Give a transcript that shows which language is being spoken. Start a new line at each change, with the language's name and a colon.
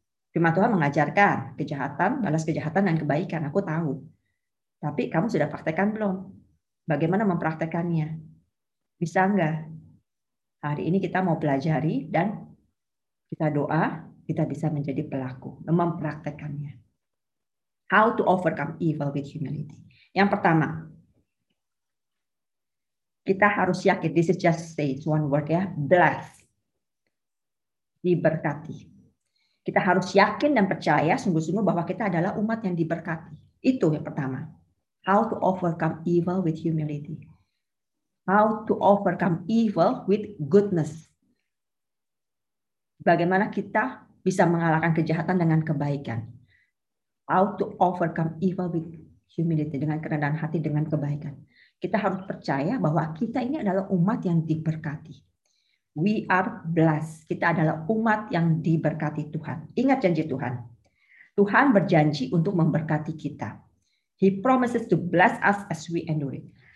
Indonesian: Firman Tuhan mengajarkan kejahatan, balas kejahatan dan kebaikan. Aku tahu. Tapi kamu sudah praktekkan belum? Bagaimana mempraktekannya? Bisa enggak? Hari ini kita mau pelajari dan kita doa, kita bisa menjadi pelaku. Mempraktekannya.
English: How to overcome evil with humility.
Indonesian: Yang pertama, kita harus yakin,
English: this is just say one word
Indonesian: ya, bless, diberkati. Kita harus yakin dan percaya sungguh-sungguh bahwa kita adalah umat yang diberkati. Itu yang pertama.
English: How to overcome evil with humility. How to overcome evil with goodness.
Indonesian: Bagaimana kita bisa mengalahkan kejahatan dengan kebaikan.
English: How to overcome evil with humility,
Indonesian: dengan kerendahan hati, dengan kebaikan. Kita harus percaya bahwa kita ini adalah umat yang diberkati.
English: We are blessed.
Indonesian: Kita adalah umat yang diberkati Tuhan. Ingat janji Tuhan. Tuhan berjanji untuk memberkati kita.
English: He promises to bless us as we endure it.